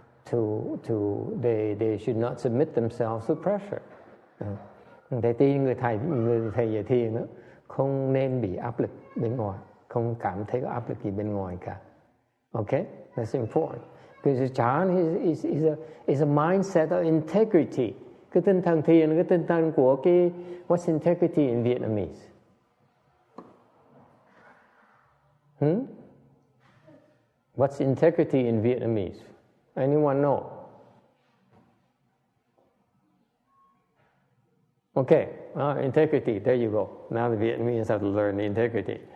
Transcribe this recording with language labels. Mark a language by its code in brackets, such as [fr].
[en] They should not submit themselves to pressure. [vi] Người thầy dạy thiền đó, không nên bị áp lực bên ngoài, không cảm thấy có áp lực gì bên ngoài cả. [en] Okay, that's important. Because Chan is a mindset of integrity. [vi] Cái tinh thần thiền, cái tinh thần của cái [en] what's integrity in Vietnamese? What's integrity in Vietnamese? Anyone know? Okay, integrity. There you go. Now the Vietnamese have to learn the integrity.